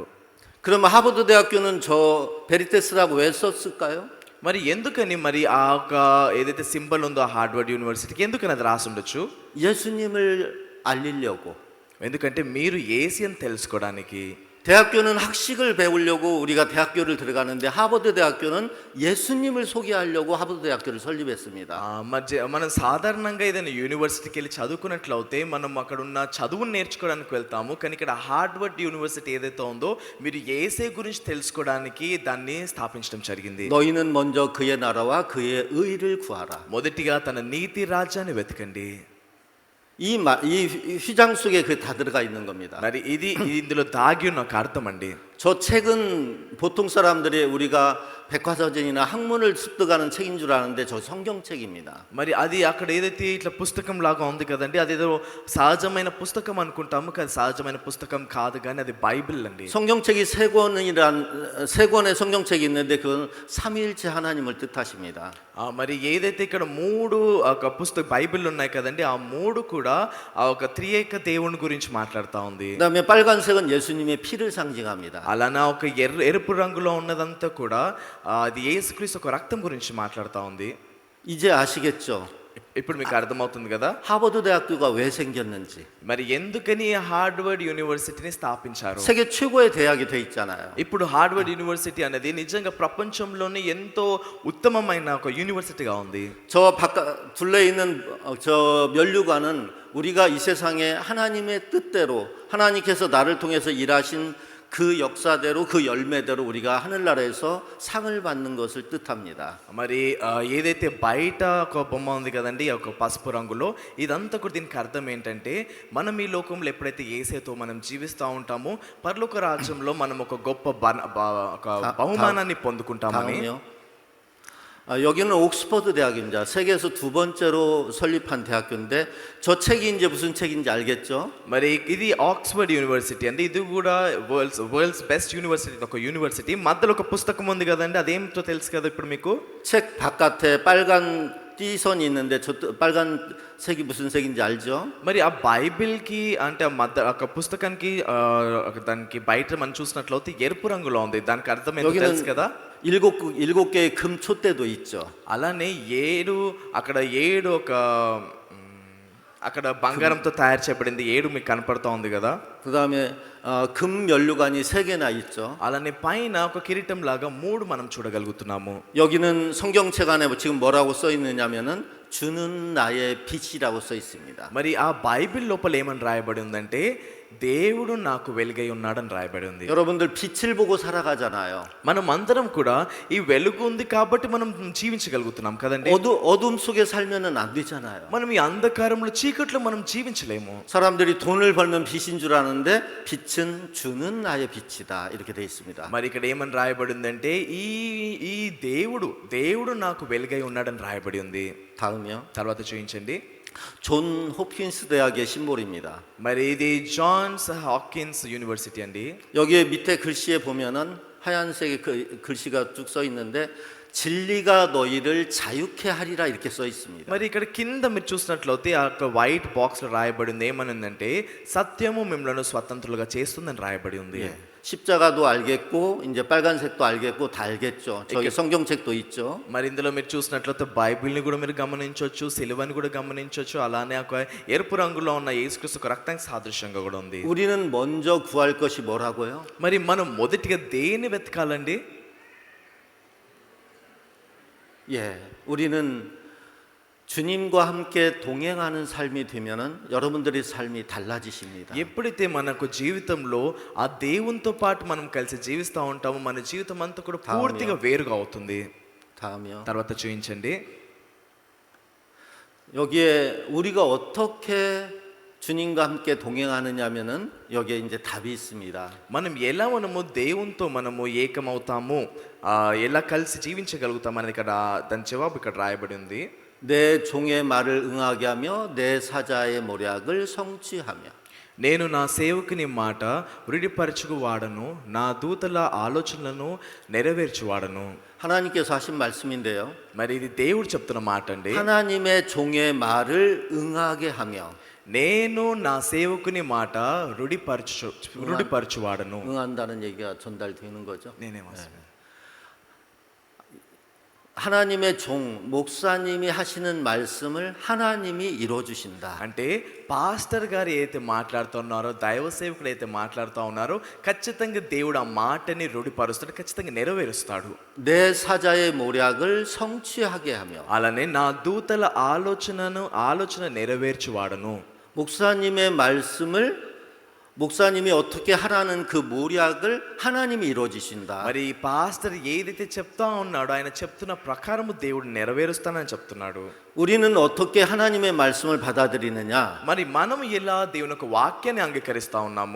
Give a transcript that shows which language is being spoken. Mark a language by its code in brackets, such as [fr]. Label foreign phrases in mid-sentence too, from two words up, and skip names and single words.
[ko] 그럼 하버드 대학교는 저 베리테스라고 왜 썼을까요? [te] మరి ఎందుకని మరి ఆ ఒక ఏదైతే సింబల్ ఉందో ఆ హార్వర్డ్ యూనివర్సిటీకి ఎందుకని అది రాసి ఉండొచ్చు? [ko] 예수님을 알리려고. [te] ఎందుకంటే మీరు యేసు అని తెలుసుకోవడానికి. [ko] 대학교는 학식을 배우려고 우리가 대학교를 들어가는데 하버드 대학교는 예수님을 소개하려고 하버드 대학교를 설립했습니다. [te] మనం సాధారణంగా ఏదైనా యూనివర్సిటీకి వెళ్ళి చదువుకున్నట్లయితే మనం అక్కడ ఉన్న చదువును నేర్చుకోవడానికి వెళ్తాము. కానీ ఇక్కడ హార్వర్డ్ యూనివర్సిటీ ఏదైతే ఉందో మీరు యేసే గురించి తెలుసుకోవడానికి దాన్ని స్థాపించడం జరిగింది. [ko] 너희는 먼저 그의 나라와 그의 의를 구하라. [te] మొదటిగా తన నీతి రాజ్యాన్ని వెతకండి. [ko] 이 휘장 속에 그 다 들어가 있는 겁니다. [te] మరి ఇది ఇందులో దాగి ఉన్న ఒక అర్థం అండి. [ko] 저 책은 보통 사람들이 우리가 백과사전이나 학문을 습득하는 책인 줄 아는데 저 성경책입니다. [te] మరి అది అక్కడ ఏదైతే ఇట్లా పుస్తకం లాగా ఉంది కదండి, అదేదో సహజమైన పుస్తకం అనుకుంటాము, కానీ సహజమైన పుస్తకం కాదు, కానీ అది బైబిల్ అండి. [ko] 성경책이 세 권의 성경책이 있는데 그건 삼위일체 하나님을 뜻하십니다. [te] మరి ఏదైతే ఇక్కడ మూడు ఒక పుస్తక బైబిల్ ఉన్నాయి కదండి, ఆ మూడు కూడా ఆ ఒక త్రియేక దేవుని గురించి మాట్లాడుతూ ఉంది. [ko] 그다음에 빨간색은 예수님의 피를 상징합니다. [te] అలానా ఒక ఎరుపు రంగులో ఉన్నదంతా కూడా అది యేసుక్రీస్తు ఒక రక్తం గురించి మాట్లాడుతూ ఉంది. [ko] 이제 아시겠죠? [te] ఇప్పుడు మీకు అర్థమవుతుంది కదా [ko] 하버드 대학교가 왜 생겼는지. [te] మరి ఎందుకని హార్వర్డ్ యూనివర్సిటీని స్థాపించారు. [ko] 세계 최고의 대학이 돼 있잖아요. [te] ఇప్పుడు హార్వర్డ్ యూనివర్సిటీ అనేది నిజంగా ప్రపంచంలోనే ఎంతో ఉత్తమమైన ఒక యూనివర్సిటీగా ఉంది. [ko] 저 바깥 둘레 있는 저 면류관은 우리가 이 세상에 하나님의 뜻대로 하나님께서 나를 통해서 일하신 그 역사대로 그 열매대로 우리가 하늘나라에서 상을 받는 것을 뜻합니다. [te] మరి ఏదైతే బయట ఒక బొమ్మ ఉంది కదండి ఒక పసుపు రంగులో, ఇదంతా కూడా దీనికి అర్థం ఏంటంటే మనం ఈ లోకంలో ఎప్పుడైతే యేసుతో మనం జీవిస్తూ ఉంటామో పరలోక రాజ్యంలో మనం ఒక గొప్ప ఒక బహుమానాన్ని పొందుకుంటామని. [ko] 여기는 옥스퍼드 대학입니다. 세계에서 두 번째로 설립한 대학교인데 저 책이 이제 무슨 책인지 알겠죠? [te] మరి ఇది ఆక్స్ఫర్డ్ యూనివర్సిటీ అండి. ఇది కూడా [en] world's best university, [te] ఒక యూనివర్సిటీ. మధ్యలో ఒక పుస్తకం ఉంది కదండి, అదేమిటో తెలుసు కదా ఇప్పుడు మీకు. [ko] 책 바깥에 빨간 띠선이 있는데 저 빨간색이 무슨 색인지 알죠? [te] మరి ఆ బైబిల్కి అంటే ఆ మధ్య ఒక పుస్తకానికి దానికి బయట మనం చూసినట్లయితే ఎరుపు రంగులో ఉంది. దానికి అర్థం ఏంటో తెలుసు కదా. [ko] 일곱 개의 금 촛대도 있죠. [te] అలానే అక్కడ ఏడు ఒక అక్కడ బంగారంతో తయారు చేయబడింది 7 మీకు కనపడుతూ ఉంది కదా. [ko] 그다음에 금 면류관이 3개나 있죠. [te] అలానే పైన ఒక కిరీటం లాగా 3 మనం చూడగలుగుతున్నాము. [ko] 여기는 성경책 안에 지금 뭐라고 써 있느냐면은 주는 나의 빛이라고 써 있습니다. [te] మరి ఆ బైబిల్ లోపల ఏమని రాయబడి ఉందంటే దేవుడు నాకు వెలుగై ఉన్నాడని రాయబడి ఉంది. [ko] 여러분들 빛을 보고 살아가잖아요. [te] మనం అందరం కూడా ఈ వెలుగు ఉంది కాబట్టి మనం జీవించగలుగుతున్నాం కదండి. [ko] 어둠 속에 살면은 안 되잖아요. [te] మనం ఈ అంధకారంలో చీకట్లో మనం జీవించలేము. [ko] 사람들이 돈을 벌면 빛인 줄 아는데 빛은 주는 나의 빛이다 이렇게 돼 있습니다. [te] మరి ఇక్కడ ఏమని రాయబడి ఉందంటే ఈ ఈ దేవుడు నాకు వెలుగై ఉన్నాడని రాయబడి ఉంది. [ko] 다음이요. [te] తర్వాత చూపించండి. [ko] 존 호킨스 대학의 심볼입니다. [te] మరి ఇది జాన్స్ హాకిన్స్ యూనివర్సిటీ అండి. [ko] 여기에 밑에 글씨에 보면은 하얀색의 글씨가 쭉 써 있는데 진리가 너희를 자유케 하리라 이렇게 써 있습니다. [te] మరి ఇక్కడ కింద మీరు చూసినట్లయితే ఆ [en] white box [te] లో రాయబడి ఉంది ఏమనుందంటే సత్యము మిమ్మల్ని స్వతంత్రులుగా చేస్తుందని రాయబడి ఉంది. [ko] 예. 십자가도 알겠고 이제 빨간색도 알겠고 다 알겠죠. 저기 성경책도 있죠. [te] మరి ఇందులో మీరు చూసినట్లయితే బైబిల్ని కూడా మీరు గమనించవచ్చు, సిలువని కూడా గమనించవచ్చు, అలానే ఒక ఎరుపు రంగులో ఉన్న యేసుక్రీస్తు ఒక రక్తానికి సాదృశ్యంగా కూడా ఉంది. [ko] 우리는 먼저 구할 것이 뭐라고요? [te] మరి మనం మొదటిగా దేన్ని వెతకాలండి? [ko] 예, 우리는 주님과 함께 동행하는 삶이 되면은 여러분들의 삶이 달라지십니다. [te] ఎప్పుడైతే మనకు జీవితంలో ఆ దేవునితో పాటు మనం కలిసి జీవిస్తూ ఉంటామో మన జీవితం అంతా కూడా పూర్తిగా వేరుగా అవుతుంది. [ko] 다음이요. [te] తర్వాత చూపించండి. [ko] 여기에 우리가 어떻게 주님과 함께 동행하느냐면은 여기에 이제 답이 있습니다. [te] మనం ఎలా మనము దేవునితో మనము ఏకమవుతాము, ఎలా కలిసి జీవించగలుగుతాం అనేది ఇక్కడ దాని జవాబు ఇక్కడ రాయబడి ఉంది. [ko] 내 종의 말을 응하게 하며 내 사자의 모략을 성취하며 [te] నేను నా సేవకుని మాట వృడిపరచుకు వాడను, నా దూతల ఆలోచనలను నెరవేర్చు వాడను. [ko] 하나님께서 하신 말씀인데요. [te] మరి ఇది దేవుడు చెప్తున్న మాట అండి. [ko] 하나님의 종의 말을 응하게 하며 [te] నేను నా సేవకుని మాట వృడిపరచు వాడను. [ko] 응한다는 얘기가 전달되는 거죠. [te] నేనేమో [ko] 하나님의 종 목사님이 하시는 말씀을 하나님이 이루어 주신다. [te] అంటే పాస్టర్ గారు ఏదైతే మాట్లాడుతున్నారో, దైవ సేవకుడు అయితే మాట్లాడుతూ ఉన్నారో ఖచ్చితంగా దేవుడు ఆ మాటని రూఢిపరుస్తాడు, ఖచ్చితంగా నెరవేరుస్తాడు. [ko] 내 사자의 모략을 성취하게 하며 [te] అలానే నా దూతల ఆలోచన నెరవేర్చువాడను. [ko] 목사님이 어떻게 하라는 그 모략을 하나님이 이루어 주신다. [te] మరి పాస్టర్ ఏదైతే చెప్తా ఉన్నాడో ఆయన చెప్తున్న ప్రకారము దేవుడు నెరవేరుస్తానని చెప్తున్నాడు. [ko] 우리는 어떻게 하나님의 말씀을 받아들이느냐? [te] మరి మనం ఎలా దేవుని యొక్క వాక్యాన్ని అంగీకరిస్తా ఉన్నాము?